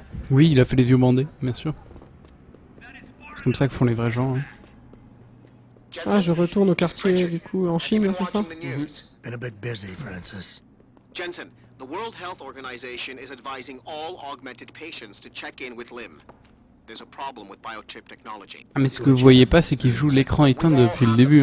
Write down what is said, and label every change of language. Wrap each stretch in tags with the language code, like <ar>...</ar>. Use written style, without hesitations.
<fr>Oui, il a fait les vieux bandés, bien sûr. C'est comme ça que font les vrais gens. Hein. Ah, je retourne au quartier du coup en Chine, c'est ça?</fr> <en>Been a bit busy, Francis. Jensen, the World Health Organization is advising all augmented patients to check in with Lim. There's a problem with biochip technology.</en> <fr>Ah mais ce que vous voyez pas, c'est qu'il joue l'écran éteint depuis le début.</fr>